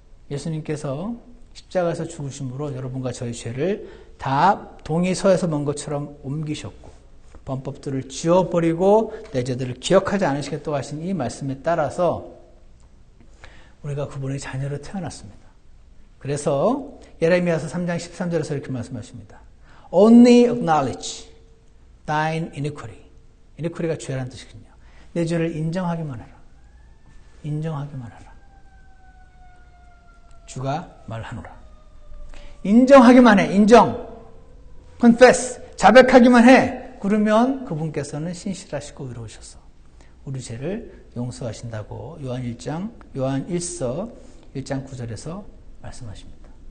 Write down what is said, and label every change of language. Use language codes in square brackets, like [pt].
[ko] 예수님께서 십자가에서 죽으심으로 여러분과 저희 죄를 다 동이 서에서 먼 것처럼 옮기셨고 범법들을 지워버리고 내 죄들을 기억하지 않으시겠다고 하신 이 말씀에 따라서 우리가 그분의 자녀로 태어났습니다. 그래서 예레미야서 3장 13절에서 이렇게 말씀하십니다. [en] Only acknowledge thine iniquity. [ko] iniquity가 죄라는 뜻이거든요. 내 죄를 인정하기만 해라. 인정하기만 해라. 주가 말하노라. 인정하기만 해. 인정. confess. 자백하기만 해. 그러면 그분께서는 신실하시고 의로우셔서 우리 죄를 용서하신다고 요한 1서 1장 9절에서 말씀하십니다.